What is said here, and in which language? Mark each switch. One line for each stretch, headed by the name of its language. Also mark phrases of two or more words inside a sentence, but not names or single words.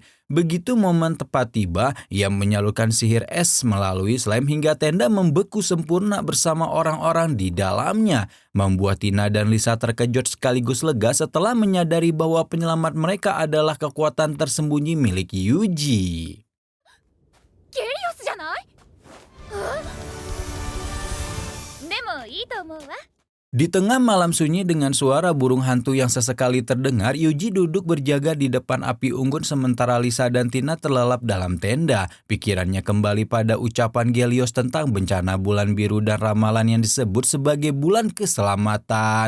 Indonesian: Begitu momen tepat tiba, ia menyalurkan sihir es melalui slime hingga tenda membeku sempurna bersama orang-orang di dalamnya. Membuat Tina dan Lisa terkejut sekaligus lega setelah menyadari bahwa penyelamat mereka adalah kekuatan tersembunyi milik Yuji.
Japanese: Gelios じゃない？でもいいと思うわ。
Indonesian: Di tengah malam sunyi dengan suara burung hantu yang sesekali terdengar, Yuji duduk berjaga di depan api unggun sementara Lisa dan Tina terlelap dalam tenda. Pikirannya kembali pada ucapan Gelios tentang bencana bulan biru dan ramalan yang disebut sebagai bulan keselamatan.